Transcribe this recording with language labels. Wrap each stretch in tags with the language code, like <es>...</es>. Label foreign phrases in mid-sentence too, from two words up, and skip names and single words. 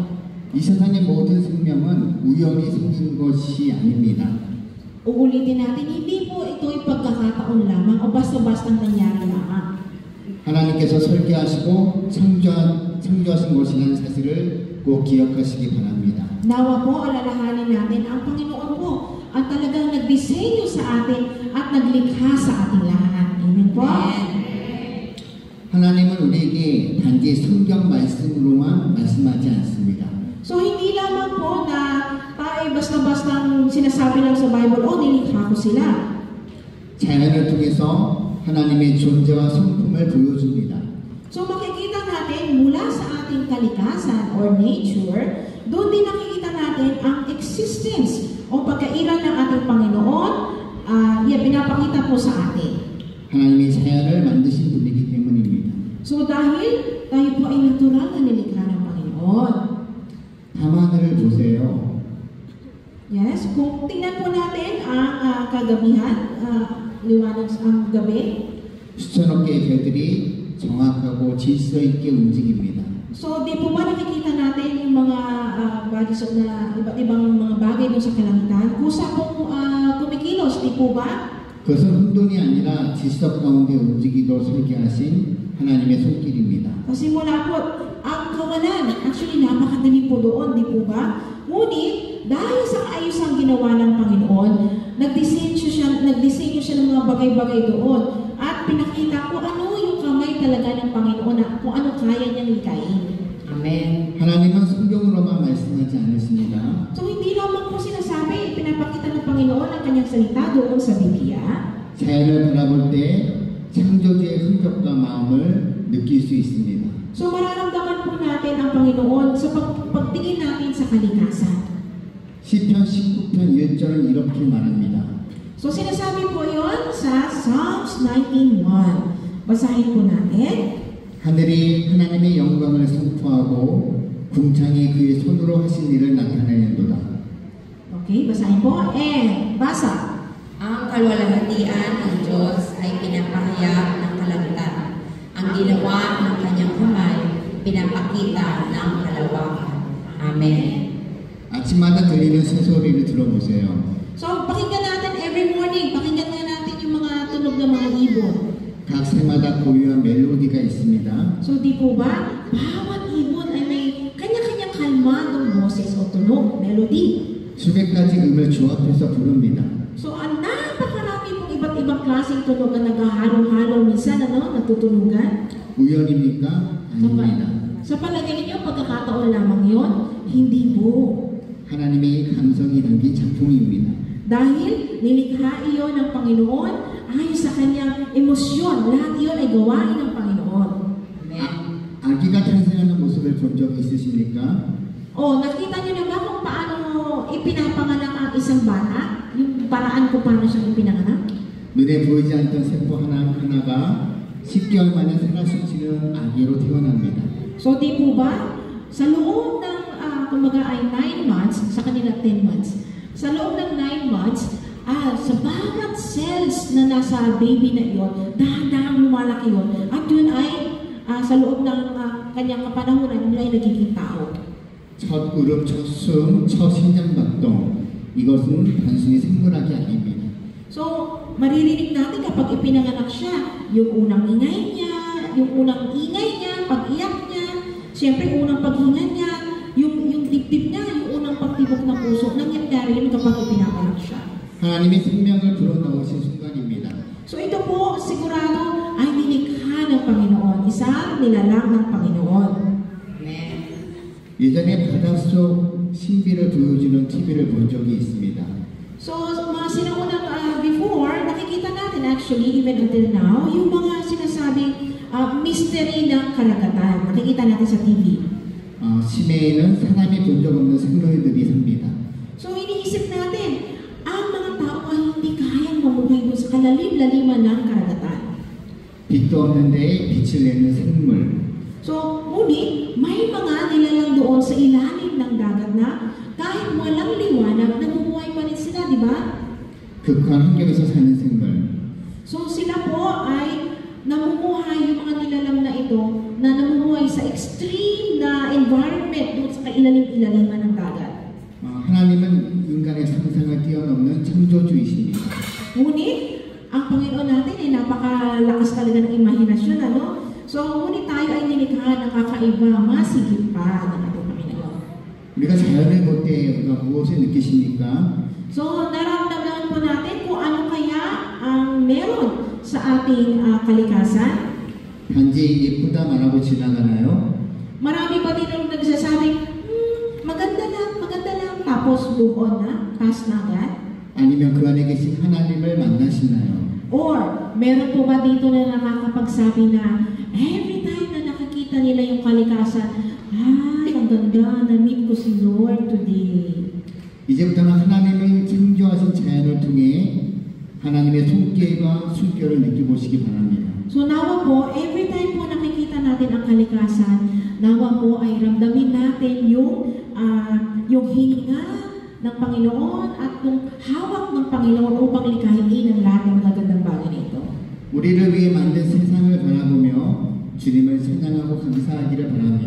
<ko>이 세상의 모든 생명은 우연히 생긴 것이 아닙니다.</ko> <tl>Uulitin natin, hindi po ito'y pagkakataon lamang o basta-basta nangyari lamang.</tl> <ko>하나님께서 설계하시고 창조하신 것이라는 사실을 꼭 기억하시기 바랍니다.</ko> <tl>Nawa po, alalahanin natin, ang Panginoon po ang talagang nagdisenyo sa atin at naglikha sa ating lahat. Amen po?</tl> <ko>하나님은 우리에게 단지 성경 말씀으로만 말씀하지 않습니다.</ko> <tl>So, hindi lamang po na tayo basta-bastang sinasabi lang sa Bible, nilikha ko sila.</tl> <ko>자연을 통해서 하나님의 존재와 성품을 보여줍니다.</ko> <tl>So, makikita natin mula sa ating kalikasan</tl> <en>or nature,</en> <tl>doon din nakikita natin ang existence o pagkairan ng ating Panginoon, pinapakita po sa atin.</tl> <ko>하나님이 자연을 만드신 분이기 때문입니다.</ko> <tl>So, dahil tayo po ay natural na nilikha ng Panginoon.</tl> <ko>밤하늘을 보세요.</ko> <tl>Yes, kung tingnan po natin ang kagabihan, liwanag ang gabi.</tl> <ko>수천억 개의 별들이 정확하고 질서 있게 움직입니다.</ko> <tl>So, di po ba nakikita natin yung mga bodies na iba't ibang mga bagay doon sa kalangitan? Kusa pong kumikilos, di po ba?</tl> <ko>그것은 혼돈이 아니라 질서 가운데 움직이도록 설계하신 하나님의 손길입니다.</ko> <tl>Kasi mula po, ang kawalan, actually napakadali po doon, di po ba? Ngunit, dahil sa kaayusang ginawa ng Panginoon, nagdisenyo siya ng mga bagay-bagay doon. At pinakita ko ano yung kamay talaga ng Panginoon na kung ano kaya niyang likain. Amen.</tl> <ko>하나님은 성경으로만 말씀하지 않으십니다.</ko> <tl>So, hindi lamang po sinasabi, pinapakita ng Panginoon ang kanyang salita doon sa Biblia.</tl> <ko>자연을 바라볼 때 창조주의 흔적과 마음을 느낄 수 있습니다.</ko> <tl>So, mararamdaman po natin ang Panginoon sa pagtingin natin sa kalikasan.</tl> <ko>시편 19편 1절은 이렇게 말합니다.</ko> <tl>So, sinasabi po yon sa Psalms 19:1. Basahin po natin.</tl> <ko>하늘이 하나님의 영광을 선포하고 궁창이 그의 손으로 하신 일을 나타내는도다.</ko> <tl>Okay, basahin po. And, basa. Ang kalwalhatian ng Diyos ay pinapahayag ng kalangitan. Ang ginawa ng kanyang kamay, pinapakita ng kalawakan. Amen.</tl> <ko>아침마다 들리는 새소리를 들어보세요.</ko> <tl>So, pakinggan natin</tl> <en>every morning.</en> <tl>Pakinggan nga natin yung mga tunog ng mga ibon.</tl> <ko>각 새마다 고유한 멜로디가 있습니다.</ko> <tl>So, di po ba? Bawat ibon ay may kanya-kanyang kalmadong boses o tunog, melody.</tl> <ko>수백 가지 음을 조합해서 부릅니다.</ko> <tl>So, ang napakarami pong iba't ibang klaseng tunog na naghahalo-halo minsan, natutunugan.</tl> <ko>우연입니까? 아닙니다.</ko> <tl>Sa palagay niyo, pagkakataon lamang yon? Hindi po.</tl> <ko>하나님의 감성이 담긴 작품입니다.</ko> <tl>Dahil nilikha iyon ng Panginoon ayon sa kanyang emosyon. Lahat iyon ay gawain ng Panginoon. Amen.</tl> <ko>아기가 탄생하는 모습을 본 적 있으십니까?</ko> <tl>Nakita niyo na ba kung paano ipinapanganak ang isang bata? Yung paraan kung paano siyang ipinanganak?</tl> <ko>눈에 보이지 않던 세포 하나하나가 10개월 만에 생활 숨쉬는 아기로 태어납니다.</ko> <tl>So, di po ba? Sa loob ng, kumbaga ay 9 months, sa kanila 10 months. Sa loob ng 9 months, sa bawat cells na nasa baby na iyon, dahan-dahan lumalaki yun. At yun ay sa loob ng kanyang kapanahunan, yun ay nagiging tao.</tl> <ko>첫 울음, 첫 숨, 첫 심장박동. 이것은 단순히 생물학이 아닙니다.</ko> <tl>So, maririnig natin kapag ipinanganak siya, yung unang ingay niya, pag-iyak niya, siyempre unang paghinga niya, yung dibdib niya, yung unang pagtibok ng puso, nangyayari yun kapag ipinanganak siya.</tl> <ko>하나님의 생명을 불어넣으신 순간입니다.</ko> <tl>So ito po, sigurado ay nilikha ng Panginoon, isang nilalang ng Panginoon. Amen.</tl> <ko>예전에 바닷속 신비를 보여주는 TV를 본 적이 있습니다.</ko> <tl>So, mga sinaunang before, nakikita natin actually, even until now, yung mga sinasabing mystery ng karagatan. Nakikita natin sa TV.</tl> <ko>심해에는 사람이 본 적 없는 생물들이 삽니다.</ko> <tl>So, iniisip natin, ang mga tao ay hindi kayang mamuhay doon sa kalalim-laliman ng karagatan.</tl> <ko>빛도 없는데 빛을 내는 생물.</ko> <tl>So, ngunit, may mga nilalang doon sa ilalim ng dagat na kahit walang liwanag, namumuhay pa rin sila, di ba?</tl> <ko>극한 환경에서 사는 생물.</ko> <tl>So, sila po ay namumuhay, yung mga nilalang na ito, na namumuhay sa extreme na environment doon sa kailalim-ilaliman ng dagat.</tl> <ko>하나님은 인간의 상상을 뛰어넘는 창조주이십니다.</ko> <tl>Ngunit, ang Panginoon natin ay napakalakas talaga ng imahinasyon, ano? So, ngunit tayo ay nilikha ng kakaiba, masigit pa ng ating Panginoon.</tl> <ko>우리가 자연을 볼 때 우리가 무엇을 느끼십니까?</ko> <tl>So, naramdaman po natin kung ano kaya ang meron sa ating kalikasan.</tl> <ko>단지 예쁘다 말하고 지나가나요?</ko> <tl>Marami pa din ang nagsasabing, maganda lang, tapos</tl> <en>move on</en> <tl>na, pass na agad.</tl> <ko>아니면 그 안에 계신 하나님을 만나시나요?</ko> <tl>Or, meron po ba dito na nakakapagsabi na,</tl> <en>every time</en> <tl>na nakakita nila yung kalikasan, ay, ang ganda, na-meet ko si Lord today.</tl> <ko>이제부터는 하나님의 창조하신 자연을 통해 하나님의 손길과 숨결을 느껴보시기 바랍니다.</ko> <tl>So nawa po,</tl> <en>every time</en> <tl>po nakikita natin ang kalikasan, nawa po ay ramdamin natin yung hininga ng Panginoon at yung hawak ng Panginoon upang likhain ang lahat ng magagandang bagay nito.</tl> <ko>우리를 위해 만든 세상을 바라보며 주님을 찬양하고 감사하기를 바랍니다.</ko>